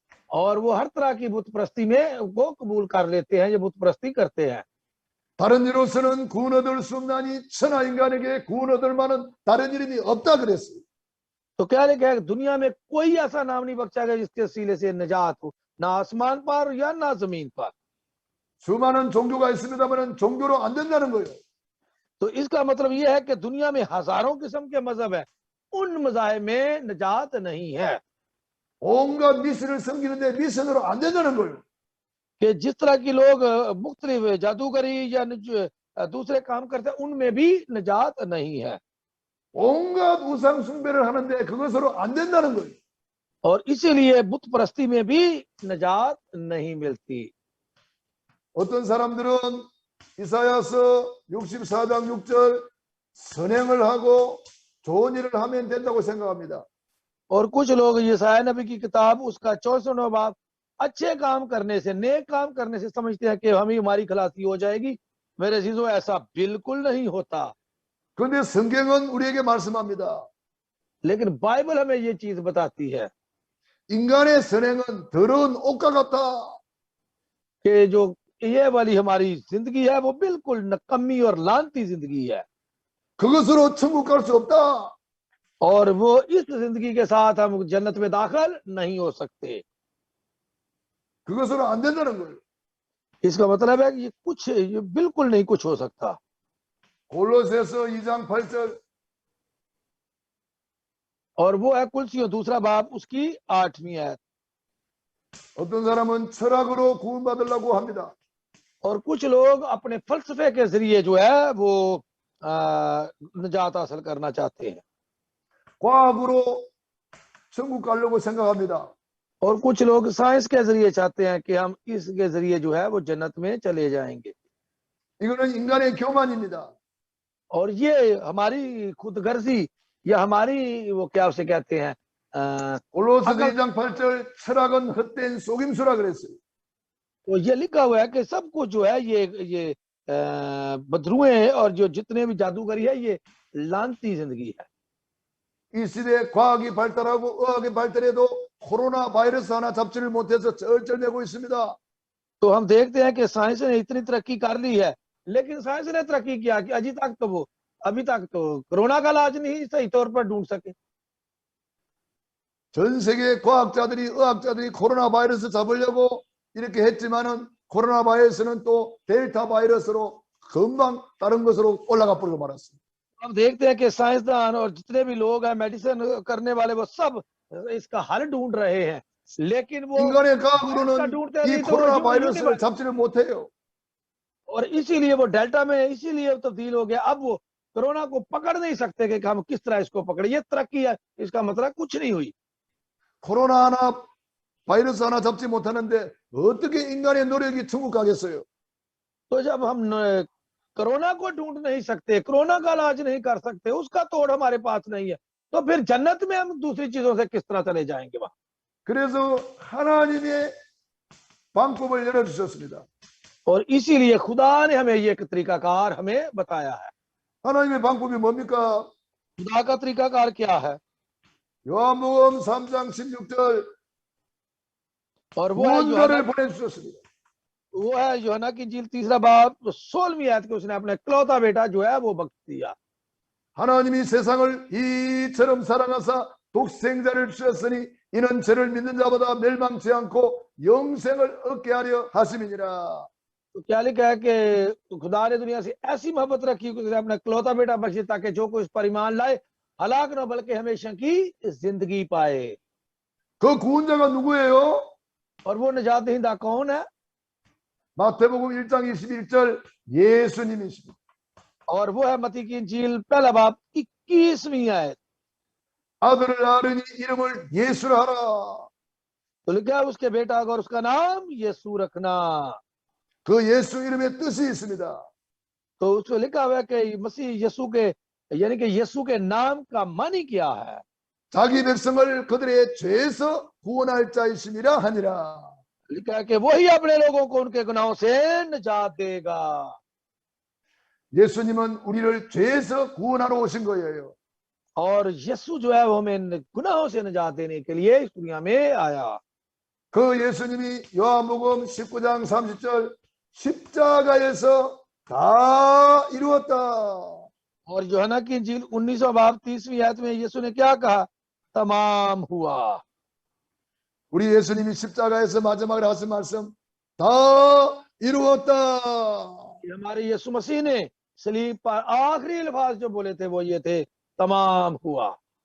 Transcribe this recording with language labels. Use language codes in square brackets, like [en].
[hi] और वो हर तरह की बुत परस्ती में वो कबूल कर लेते हैं, ये बुत परस्ती करते हैं। [ko] 다른 이로서는 구원 얻을 수 없나니 천하 인간에게 구원 얻을 만한 다른 이름이 없다 그랬어요. [hi] तो क्या लिखा है दुनिया में कोई ऐसा नाम नहीं बख्शा गया जिसके वसीले से निजात हो, ना आसमान पर या ना जमीन पर। [ko] 수많은 종교가 있습니다만 종교로 안 된다는 거예요. [hi] तो इसका मतलब ये है कि दुनिया में हजारों किस्म के मजहब है, उन मज़ाहिब में निजात नहीं है। [ko] 온갖 미신을 섬기는데 미신으로 안 된다는 거예요. [hi] कि जिस तरह की लोग मुख्तलिफ जादूगरी या दूसरे काम करते हैं उनमें भी निजात नहीं है। [ko] 온갖 우상 숭배를 하는데 그것으로 안 된다는 거예요. [hi] और इसीलिए बुत परस्ती में भी निजात नहीं मिलती। [ko] 어떤 사람들은 이사야서 64장 6절 선행을 하고 좋은 일을 하면 된다고 생각합니다. [hi] और कुछ लोग यशायाह नबी की किताब उसका 64वां बाब अच्छे काम करने से, नेक काम करने से समझते हैं कि हमारी खलासी हो जाएगी। मेरे अजीजों ऐसा बिल्कुल नहीं होता। [ko] 그런데 성경은 우리에게 말씀합니다. [hi] लेकिन बाइबल हमें ये चीज बताती है [ko] 인간의 선행은 더러운 옷과 같다. [hi] कि जो ये वाली हमारी जिंदगी है वो बिल्कुल नकम्मी और लानती जिंदगी है [ko] 그것으로 천국 갈 수 없다. [hi] और वो इस जिंदगी के साथ हम जन्नत में दाखिल नहीं हो सकते। [ko] 그것으로 안 된다는 거예요. [hi] इसका मतलब है कि ये बिल्कुल नहीं कुछ हो सकता। [ko] 골로새서 2장 8절 [hi] और वो है कुलसियों 2 बाब उसकी 8वीं आयत। [ko] 어떤 사람은 철학으로 구원받으려고 합니다. [hi] और कुछ लोग अपने फलसफे के जरिए जो है वो निजात हासिल करना चाहते हैं। [ko] 과학으로 천국 가려고 생각합니다. [hi] और कुछ लोग साइंस के जरिए चाहते हैं कि हम इसके जरिए जो है वो जन्नत में चले जाएंगे। [ko] 이거는 인간의 교만입니다. [hi] और ये हमारी खुदगर्जी या हमारी वो क्या उसे कहते हैं [ko] 골로새서 2장 8절 철학은 헛된 속임수라 그랬어요. [hi] तो ये लिखा हुआ है कि सब कुछ जो है ये बदरुएं और जो जितने भी जादूगरी है ये लानती जिंदगी है। [ko] 이 시대에 과학이 발달하고 의학이 발달해도 코로나 바이러스 하나 잡지를 못해서 쩔쩔매고 있습니다. [hi] तो हम देखते हैं कि साइंस ने इतनी तरक्की कर ली है, लेकिन साइंस ने तरक्की किया कि अभी तक तो कोरोना का इलाज नहीं सही तौर पर ढूंढ सके। [ko] 전 세계 과학자들이 의학자들이 코로나 바이러스 잡으려고 이렇게 했지만은 코로나 바이러스는 또 델타 바이러스로 금방 다른 것으로 올라가 버리고 말았습니다. [hi] हम देखते हैं कि साइंसदान और जितने भी लोग हैं मेडिसिन करने वाले वो सब इसका हल ढूंढ रहे हैं, लेकिन वो [ko] 인간의 과학으로는 [hi] ढूंढते [ko] 이 [hi] नहीं तो [ko] 코로나 [hi] वो [ko] 바이러스를 잡지를 못해요. [hi] और इसीलिए वो डेल्टा में इसीलिए तब्दील हो गया। अब वो कोरोना को पकड़ नहीं सकते कि हम किस तरह इसको पकड़े। ये तरक्की है, इसका मतलब कुछ नहीं हुई। [ko] 코로나 하나 바이러스 하나 잡지 못하는데 어떻게 인간의 노력이 천국 가겠어요? [hi] तो जब हम कोरोना को ढूंढ नहीं सकते, कोरोना का इलाज नहीं कर सकते, उसका तोड़ हमारे पास नहीं है, तो फिर जन्नत में हम दूसरी चीजों से किस तरह चले जाएंगे वहां। [ko] 그래서 하나님의 방법을 열어주셨습니다. [hi] और इसीलिए खुदा ने हमें ये एक तरीकाकार हमें बताया है। [ko] 하나님의 방법이 뭡니까? [hi] खुदा का तरीकाकार क्या है? [ko] 요한복음 3장 16절 [hi] और वो है [ko] 무언가를 보내주셨습니다. [hi] यूहन्ना की इंजील 3 बाब 16वीं आयत के उसने अपना इकलौता बेटा जो है वो बख्श दिया। [ko] 하나님이 세상을 이처럼 사랑하사 독생자를 주셨으니 이는 저를 믿는 자보다 멸망치 않고 영생을 얻게 하려 하심이니라. [hi] तो क्या लिखा है कि खुदा ने दुनिया से ऐसी मोहब्बत रखी कि उसने अपना इकलौता बेटा बख्श दिया ताकि जो कोई उस पर ईमान लाए हलाक न बल्कि हमेशा की जिंदगी पाए। [ko] 그 구원자가 누구예요? [hi] और वो निजात दहिंदा कौन है? [ko] 마태복음 1장 21절 예수님이십니다. [hi] और वो है मत्ती की इंजील पहला बाब 21वीं आयत। [ko] 아들을 낳으니 이름을 예수라 하라. [hi] तो लिखा है उसके बेटा और उसका नाम यीशु रखना। [ko] 그 예수 이름의 뜻이 있습니다. [hi] तो उसको लिखा हुआ है कि मसीह यीशु के यानी कि यीशु के नाम का मानी क्या है? [ko] 자기 백성을 그들의 죄에서 구원할 자이심이라 하니라. [hi] लिखा है कि वही अपने लोगों को उनके गुनाहों से निजात देगा। [ko] 예수님은 우리를 죄에서 구원하러 오신 거예요. [hi] और यीशु जो है वो हमें गुनाहों से निजात देने के लिए इस दुनिया में आया। [ko] 그 예수님이 요한복음 19장 30절 십자가에서 다 이루었다. [hi] और यूहन्ना की इंजील 19 बाब 30वीं आयत में यीशु ने क्या कहा? तमाम हुआ। [ko] 우리 예수님이 십자가에서 마지막으로 하신 말씀 다 이루었다. [hi] हमारे यीशु मसीह ने सलीब पर आखिरी अल्फाज जो बोले थे वो ये थे, तमाम हुआ।